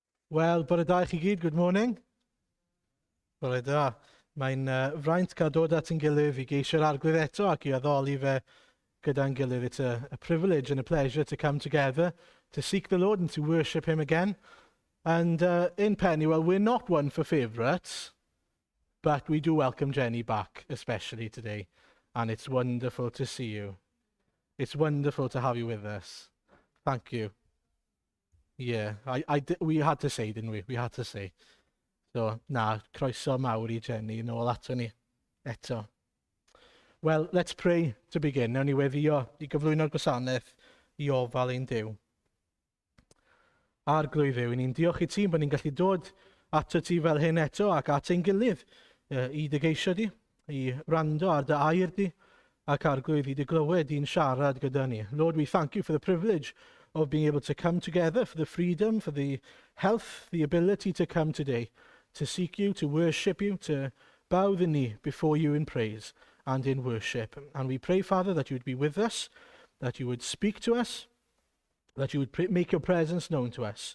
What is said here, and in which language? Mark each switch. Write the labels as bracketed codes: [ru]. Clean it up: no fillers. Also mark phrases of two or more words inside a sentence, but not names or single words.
[cy] Wel, bore da i chi gyd, [en] good morning. [cy] Bore da. Mae'n fraint cael dod at yn gilydd i geisio'r arglwydd eto ac i addoli fe gyda'n gilydd. [en] It's a privilege and a pleasure to come together to seek the Lord and to worship him again. And in Penuel, we're not one for favourites, but we do welcome Jenny back, especially today. And it's wonderful to see you. It's wonderful to have you with us. Thank you. Yeah, we had to say, didn't we? We had to say. So, [cy] croeso mawr I Jenny, nôl ato ni eto. [en] Well, let's pray to begin. [cy] Nawn ni weddio I gyflwyno'r gwasanaeth I ofal ein Duw. Arglwydd Dduw, ni'n diolch I ti bod ni'n gallu dod ato ti fel hyn eto ac at ein gilydd I dy geisio di, I rando ar dy air di, ac arglwydd I dy glywed di'n siarad gyda ni. [en] Lord, we thank you for the privilege of being able to come together, for the freedom, for the health, the ability to come today, to seek you, to worship you, to bow the knee before you in praise and in worship. And we pray, Father, that you would be with us, that you would speak to us, that you would make your presence known to us.